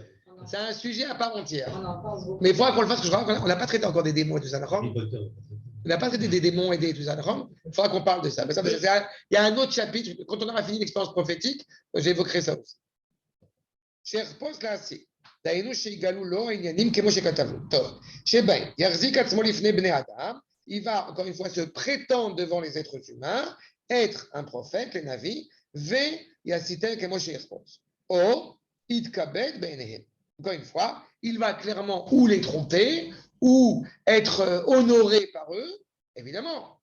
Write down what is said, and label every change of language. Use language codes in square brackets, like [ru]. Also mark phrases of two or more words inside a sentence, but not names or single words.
[fr] C'est un sujet à part entière. On en parle beaucoup. Mais il faudra qu'on le fasse, parce que on n'a pas traité encore des démons et tout ça. On n'a pas traité des démons et tout ça. Il faudra qu'on parle de ça. Il y a un autre chapitre. Quand on aura fini l'expérience prophétique, j'évoquerai ça aussi. réponse là, c'est [he] דהיינו שיגלו לו העניינים כמו שכתבו. טוב, שבהם יחזיק עצמו לפני בני אדם, [fr] il va, encore une fois, se prétendre devant les êtres humains, être un prophète, les navis, encore une fois, il va clairement ou les tromper, ou être honoré par eux, évidemment.